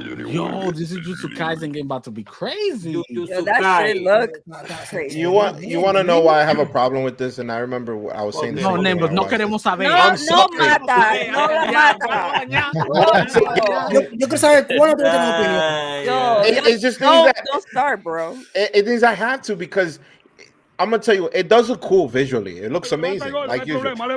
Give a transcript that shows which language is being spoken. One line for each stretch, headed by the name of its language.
English: Yo, this is Jujutsu Kaisen game about to be crazy. Yo, that shit look crazy. You want to know why I have a problem with this? And I remember I was saying this.
Spanish: No, Nembros, no queremos saber. No mata, no la mata. Yo quiero saber cuál es tu opinión.
English: It's just don't start, bro. It means I have to because I'm gonna tell you, it does look cool visually. It looks amazing. Like usual.